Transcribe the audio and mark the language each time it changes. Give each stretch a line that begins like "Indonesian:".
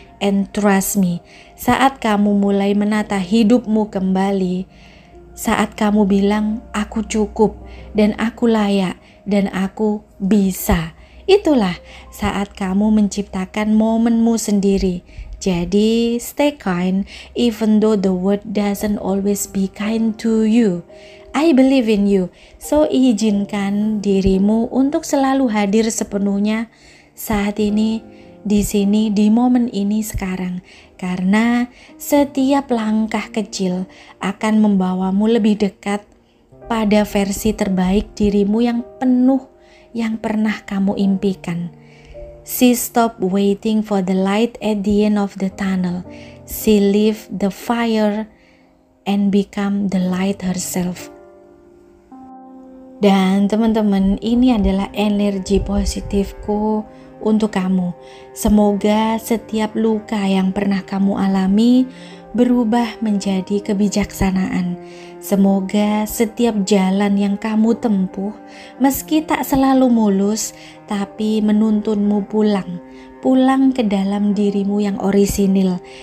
English: And trust me,
Indonesian: saat kamu mulai menata hidupmu kembali, saat kamu bilang aku cukup dan aku layak dan aku bisa, itulah saat kamu menciptakan momenmu sendiri. Jadi
English: stay kind even though the world doesn't always be kind to you. I believe in you. So
Indonesian: izinkan dirimu untuk selalu hadir sepenuhnya saat ini, di sini, di momen ini sekarang. Karena setiap langkah kecil akan membawamu lebih dekat pada versi terbaik dirimu yang penuh yang pernah kamu impikan.
English: She stopped waiting for the light at the end of the tunnel. She lived the fire and become the light herself.
Indonesian: Dan teman-teman, ini adalah energi positifku untuk kamu. Semoga setiap luka yang pernah kamu alami berubah menjadi kebijaksanaan. Semoga setiap jalan yang kamu tempuh, meski tak selalu mulus, tapi menuntunmu pulang ke dalam dirimu yang orisinil.